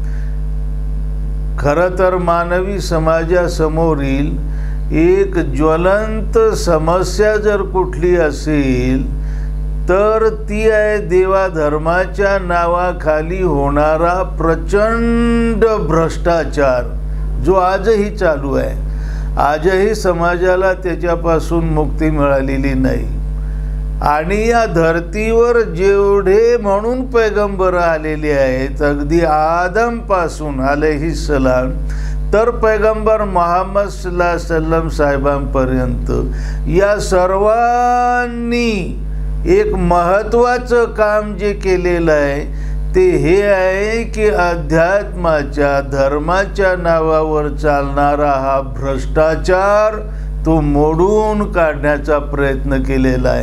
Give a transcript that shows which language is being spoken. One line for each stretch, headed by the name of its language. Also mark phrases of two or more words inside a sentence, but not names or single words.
Marathi: खरं तर मानवी समाजासमोरील एक ज्वलंत समस्या जर कुठली असेल तर ती आहे देवाधर्माच्या नावाखाली होणारा प्रचंड भ्रष्टाचार, जो आजही चालू आहे. आजही समाजाला त्याच्यापासून मुक्ती मिळालेली नाही. आणि या धर्तीवर जेवढे म्हणून पैगंबर आलेले आहेत, अगदी आदमपासून अलैहिस्सलाम तर पैगंबर मुहम्मद
Arabic: صلى الله عليه وسلم
Marathi: साहेबांपर्यंत, या सर्वांनी एक महत्त्वाचं काम जे केलेलं आहे ते हे आहे की अध्यात्माच्या धर्माच्या नावावर चालणारा हा भ्रष्टाचार तो मोडून काढण्याचा प्रयत्न केलेला आहे.